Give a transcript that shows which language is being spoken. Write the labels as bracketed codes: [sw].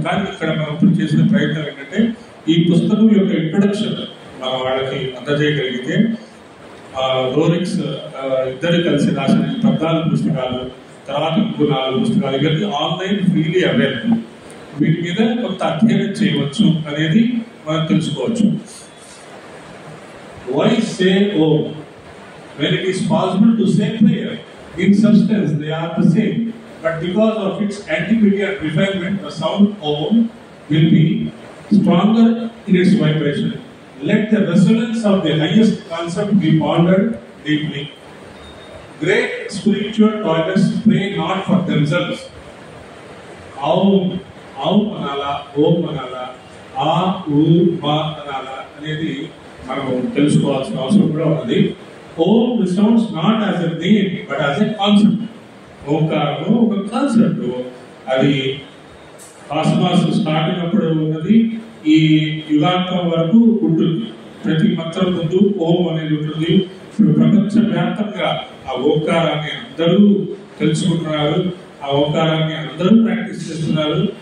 [te] కానీ ఇక్కడ మనం ఇప్పుడు చేసిన ప్రయత్నం ఏంటంటే ఈ పుస్తకం యొక్క ఇంట్రొడక్షన్ మన వాళ్ళకి అందజేయగలిగితే రోరిక్స్ ఇద్దరు కలిసి రాసిన 14 పుస్తకాలు, తర్వాత ఇంకో 4 పుస్తకాలు, ఇవన్నీ ఆన్లైన్ ఫ్రీలీ అవైలబుల్. వీటి మీద కొంత అధ్యయనం చేయవచ్చు అనేది మనం తెలుసుకోవచ్చు. [en] Why say Om when it is possible to say prayer? In substance they are the same, but because of its antiquity and refinement, the sound Om will be stronger in its vibration. Let the resonance of the highest concept be pondered deeply. Great spiritual toilets pray not for themselves. [te] Aum anala, Om anala, A, U, Ma anala అనేది మనం తెలుసుకోవాల్సిన అవసరం కూడా ఉన్నది. [en] Om sounds not as a name but as a concept. [te] ఓంకారం ఒక concept. అది cosmos start అయినప్పుడు ఉన్నది, ఈ యుగాంతం వరకు ఉంటుంది. ప్రతి మంత్రం ముందు ఓం అనేది ఉంటుంది. ఇప్పుడు ప్రపంచవ్యాప్తంగా ఆ ఓంకారాన్ని అందరూ తెలుసుకుంటున్నారు, ఆ ఓంకారాన్ని అందరూ ప్రాక్టీస్ చేస్తున్నారు.